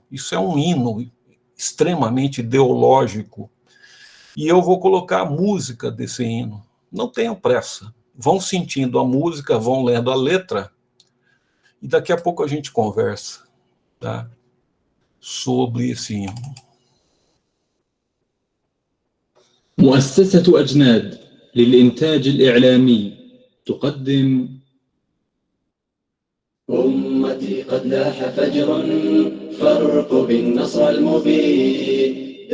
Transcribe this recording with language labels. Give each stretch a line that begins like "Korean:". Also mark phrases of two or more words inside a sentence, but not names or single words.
Portuguese: Isso é um hino extremamente ideológico. E eu vou colocar a música desse hino. Não tenham pressa. Vão sentindo a música, vão lendo a letra, e daqui a pouco a gente conversa, tá, sobre esse hino.
Arabic: مؤسسة أجناد للإنتاج الإعلامي تقدم أمتي قد لاح فجر فارقب النصر المبين